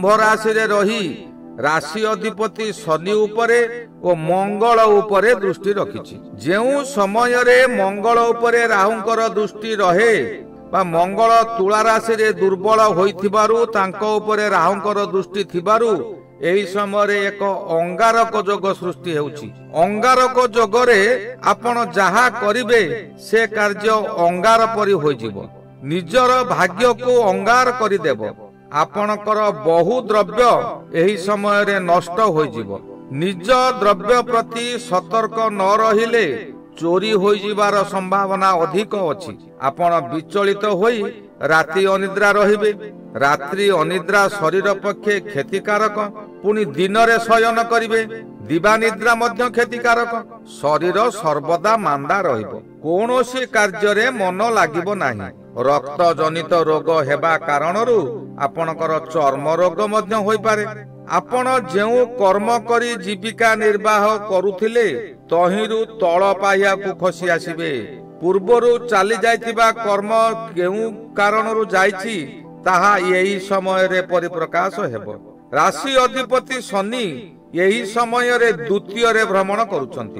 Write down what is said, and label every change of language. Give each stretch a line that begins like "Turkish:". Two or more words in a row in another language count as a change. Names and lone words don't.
Odia: ରାଶି ରେ ରହି ରାଶି ଅଧିପତି ଶନି ଉପରେ ଓ ମଙ୍ଗଳ ଉପରେ ଦୃଷ୍ଟି ରଖିଛି ଯେଉଁ ସମୟ ରେ ମଙ୍ଗଳ ଉପରେ ରାହୁଙ୍କର ଦୃଷ୍ଟି ରହେ ବା ମଙ୍ଗଳ ତୁଳା ରାଶି ରେ ଦୁର୍ବଳ ହୋଇଥିବାରୁ ତାଙ୍କ ଉପରେ ରାହୁଙ୍କର ଦୃଷ୍ଟି ଥିବାରୁ ଏହି ସମୟ ରେ ଏକ ଅଙ୍ଗାରକ ଯୋଗ ସୃଷ୍ଟି ହେଉଛି ଅଙ୍ଗାରକ ଯୋଗ ରେ ଆପଣ ଯାହା କରିବେ ସେ କାର୍ଯ୍ୟ ଅଙ୍ଗାର ପରି ହୋଇ ଯିବ ନିଜର ଭାଗ୍ୟ କୁ ଅଙ୍ଗାର କରି ଦେବ ଆପଣଙ୍କର ବହୁ ଦ୍ରବ୍ୟ ଏହି ସମୟ ରେ ନଷ୍ଟ ହୋଇ ଯିବ ନିଜ ଦ୍ରବ୍ୟ ପ୍ରତି ସତର୍କ ନ ରହିଲେ ଚୋରି ହୋଇ ଯିବାର ସମ୍ଭାବନା ଅଧିକ ଅଛି ଆପଣ ବିଚଳିତ ହୋଇ ରାତି ଅନିଦ୍ରା ରହିବେ ରାତ୍ରି ଅନିଦ୍ରା ଶରୀର ପକ୍ଷେ କ୍ଷତିକାରକ ପୁଣି ଦିନ ରେ ଶୟନ କରିବେ ଦିବା ନିଦ୍ରା ମଧ୍ୟ କ୍ଷତିକାରକ ଶରୀର ସର୍ବଦା ମାନ୍ଦା ରହିବ କୌଣସି କାର୍ଯ୍ୟ ରେ ମନ ଲାଗିବ ନାହିଁ ରକ୍ତ ଜନିତ ରୋଗ ହେବା କାରଣରୁ ଆପଣଙ୍କର ଚର୍ମ ରୋଗ ମଧ୍ୟ ହୋଇ ପାରେ ଆପଣ ଯେଉଁ କର୍ମ କରି ଜୀବିକା ନିର୍ବାହ କରୁଥିଲେ ତାହିଁରୁ ତଳ ପାହିଆ କୁ ଖସି ଆସିବେ ପୂର୍ବରୁ ଚାଲି ଯାଇଥିବା କର୍ମ କେଉଁ କାରଣରୁ ଯାଇଛି ତାହା ଏହି ସମୟ ରେ ପରିପ୍ରକାଶ ହେବ ରାଶି ଅଧିପତି ଶନି ଏହି ସମୟ ରେ ଦ୍ୱିତୀୟ ରେ ଭ୍ରମଣ କରୁଛନ୍ତି।